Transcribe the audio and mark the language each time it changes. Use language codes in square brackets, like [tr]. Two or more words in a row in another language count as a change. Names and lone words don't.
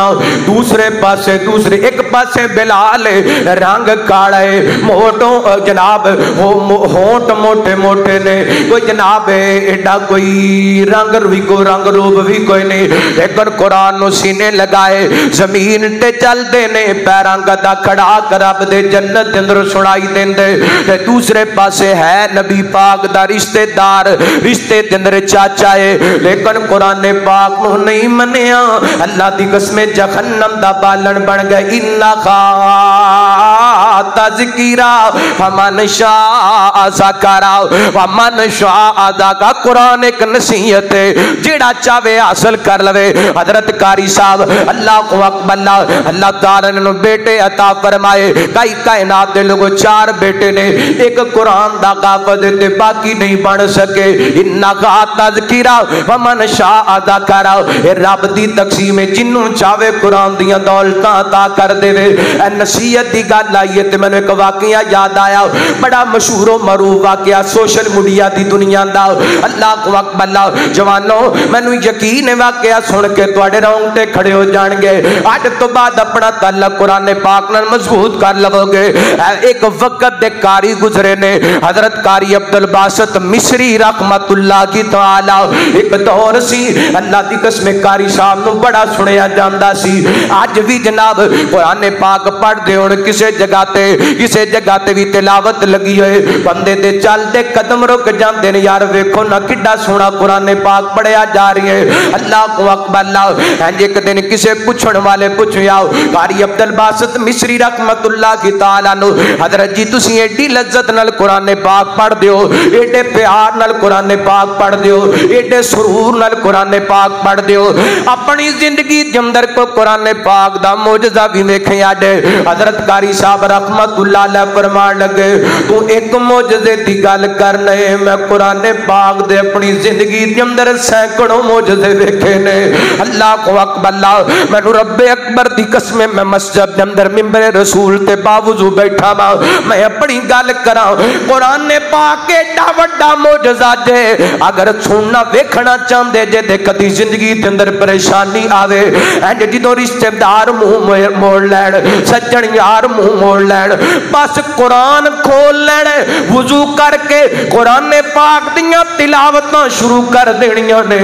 [pa] دوسرے پاسے دوسرے ایک پاسے بلال رنگ کالے موٹو جناب ہونٹھ موٹے موٹے نے، کوئی جناب ایڈا کوئی رنگ بھی کوئی رنگ روپ بھی کوئی نہیں، لیکن قرآن نوں سینے لگائے زمین تے چلتے نے پیراں گدا کھڑا کرب دے جنت دے اندر سنائی دیندے. تے دوسرے پاسے ہے نبی پاک دا رشتےدار، رشتے دے اندر چاچا ہے، لیکن قرآن پاک نہیں منیا. اللہ دی قسم جہنم دا بالن بن گئے. [ar] إنا خا تذكرة فمن شاء ذكره ومن شاء ذكره. [pa] قرآن ایک نصیحت ہے، جیڑا چاہے حاصل کر لوے. حضرت قاری صاحب [ar] الله أكبر. [pa] اللہ تعالیٰ نے بیٹے عطا فرمائے. کئی کائنات دے لوگوں چار بیٹے نے، ایک قرآن دا کافل تے باقی نہیں بن سکے. [ar] إنا خا تذكرة فمن شاء ذكره. [pa] رب دی تقسیم جنوں چاہے قرآن دیاں دولتاں عطا کر دیوے. [ur] نصیحت کی گل آئی ہے تو مینے ایک واقعہ یاد آیا، بڑا مشہور معروف واقعہ [en] social media [ur] کی دنیا کا. [ar] الله أكبر. [pa] جوانوں مینوں یقین ہے واقعہ سن کے تہاڈے رونگٹے کھڑے ہو جائیں‌گے. اج تو بعد اپنا تعلق قرآن پاک نال مضبوط کر لووگے. ایک وقت دے قاری گزرے نے، حضرت قاری عبدالباسط مصری رحمۃاللہ کی تعالیٰ. ایک دور سی اللہ دی قسم قاری صاحب نوں بڑا سنیا جاندا سی. اج بھی جناب قرآن پاک پڑھدے ہون کسے جگہ تے بھی تلاوت لگی ہوئے، بندے دے چلدے قدم رک جاندے نے. یار ویکھو نا کڈا سوہنا قرآن پاک پڑھیا جا رہی ہے. [ar] الله أكبر. [pa] ایک دن کسے پچھن والے پچھیا قاری عبدالباسط مصری رحمۃاللہ کی تعالیٰ نوں، حضرت جی تسیں ایڈی لذت نال قرآن پاک پڑھدے ہو، ایڈے پیار نال قرآن پاک پڑھدے ہو، ایڈے سرور نال قرآن پاک پڑھدے ہو، اپنی زندگی کے اندر کو قرآن پاک دا معجزہ بھی ویکھے. آڈے حضرت قاری صاحب رحمۃاللہ علیہ فرمان لگے، تو ایک معجزے دی گل کرنے، میں قرآن پاک دے اپنی زندگی کے اندر سینکڑوں معجزے ویکھے نے. [ar] الله كو أكبر. [pa] مینوں ربے اکبر دی قسم میں مسجد کے اندر منبر رسول تے باوجود بیٹھا وا، میں اپنی گل کرا قرآن پاک ایڈا وڈا معجزہ جے، اگر سننا ویکھنا چاہتے جے تے کدی زندگی کے اندر پریشانی آوے، جو رشتےدار منہ موڑ لین، سجن یار منہ موڑ لین، بس قرآن کھول لین، وضوکرکے قرآن پاک دیاں تلاوتاں شروع کر دینیاں نے.